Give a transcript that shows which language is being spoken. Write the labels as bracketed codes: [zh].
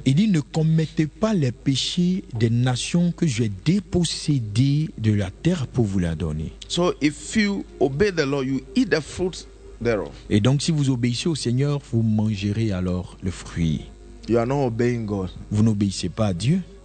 [fr] Il dit, ne commettez pas les péchés des nations que j'ai dépossédées de la terre pour vous la donner. [en] So if you obey the law, you eat the fruit thereof. [fr] Et donc, si vous obéissez au Seigneur, vous mangerez alors le fruit. [en] You are not obeying God. [fr] Vous n'obéissez pas à Dieu.